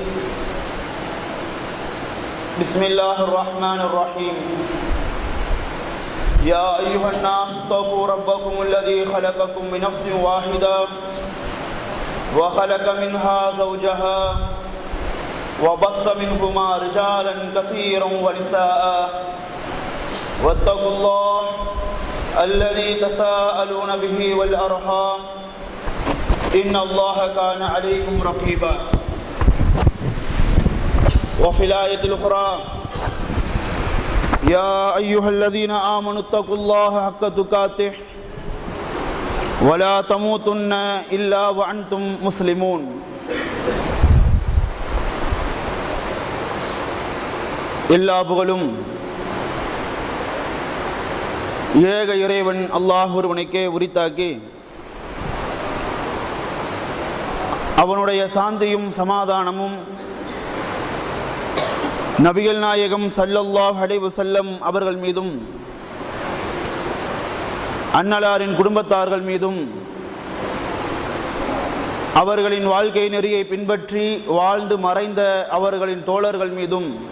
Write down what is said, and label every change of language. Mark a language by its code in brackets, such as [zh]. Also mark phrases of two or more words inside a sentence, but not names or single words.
[ar] بسم الله الرحمن الرحيم يا أيها الناس اتقوا ربكم الذي خلقكم من نفس واحدة وخلق منها زوجها وبث منهما رجالا كثيرا ونساء واتقوا الله الذي تساءلون به والأرحام إن الله كان عليكم رقيبا وفي الآية الأخرى يا أيها الذين آمنوا اتقوا الله حق تقاته ولا تموتن إلا وأنتم مسلمون [ta] எல்லா புகழும் ஏக இறைவன் அல்லாஹ் ஒருவனுக்கே உரித்தாக்கி அவனுடைய சாந்தியும் சமாதானமும் நபிகள் நாயகம் [ar] صلى الله عليه وسلم [ta] அவர்கள் மீதும் அன்னலாரின் குடும்பத்தார்கள் மீதும் அவர்களின் வாழ்க்கை நெறியை பின்பற்றி வாழ்ந்து மறைந்த அவர்களின் தோழர்கள் மீதும்